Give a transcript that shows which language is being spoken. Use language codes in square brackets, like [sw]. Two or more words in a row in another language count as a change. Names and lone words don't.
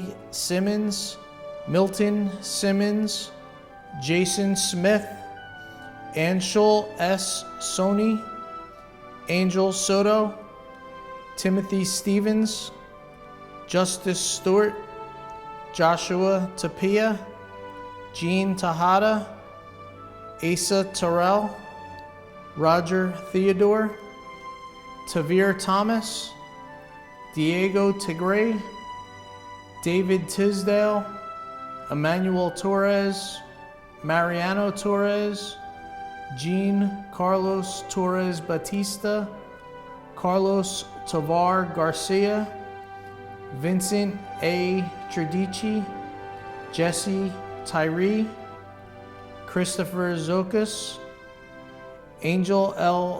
[en] Simmons, Milton Simmons, Jason Smith, Anshul S. Soni, Angel Soto, Timothy Stevens, Justice Stewart, Joshua Tapia, Jean Tejada, Asa Terrell, Roger Theodore, Tavir Thomas, Diego Tigray, David Tisdale, Emmanuel Torres, Mariano Torres, Jean Carlos Torres Batista, Carlos Tovar Garcia, Vincent A. Tradici, Jesse Tyree, Christopher Zokas, Angel L.